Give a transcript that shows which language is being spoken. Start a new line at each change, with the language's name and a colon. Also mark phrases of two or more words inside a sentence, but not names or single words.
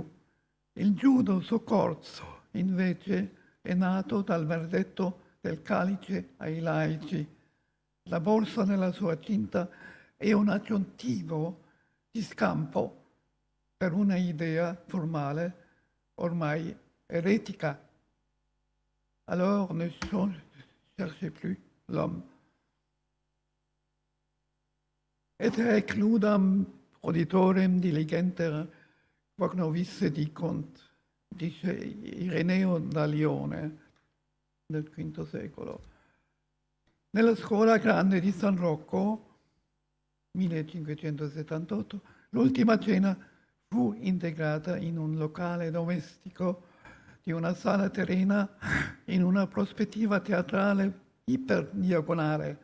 Italian: Il giudo soccorso, invece, è nato dal verdetto del calice ai laici. La borsa nella sua cinta è un aggiuntivo di scampo per una idea formale ormai eretica.
French: Alors ne cherchez plus l'homme.
Latin: Et recludam proditorem diligenter cognovisse dicunt,
Italian: dice Ireneo da Lione nel V secolo. Nella scuola grande di San Rocco, 1578, l'ultima cena fu integrata in un locale domestico di una sala terrena in una prospettiva teatrale iperdiagonale.